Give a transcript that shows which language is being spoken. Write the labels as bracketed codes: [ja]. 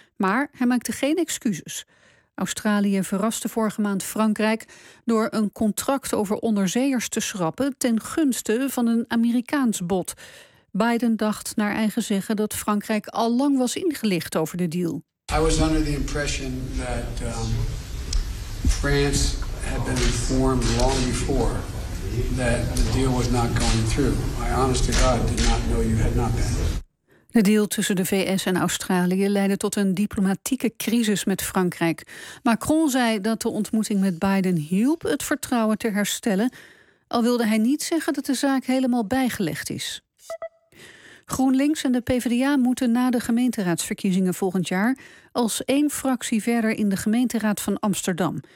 [nl] Maar hij maakte geen excuses. Australië verraste vorige maand Frankrijk door een contract over onderzeeërs te schrappen ten gunste van een Amerikaans bod. Biden dacht naar eigen zeggen dat Frankrijk al lang was ingelicht over de deal. [en] I was under the impression that France had been informed long before that the deal was not going through. I honest to God did not know you had not been. [nl] De deal tussen de VS en Australië leidde tot een diplomatieke crisis met Frankrijk. Macron zei dat de ontmoeting met Biden hielp het vertrouwen te herstellen, al wilde hij niet zeggen dat de zaak helemaal bijgelegd is. GroenLinks en de PvdA moeten na de gemeenteraadsverkiezingen volgend jaar als 1 fractie verder in de gemeenteraad van Amsterdam.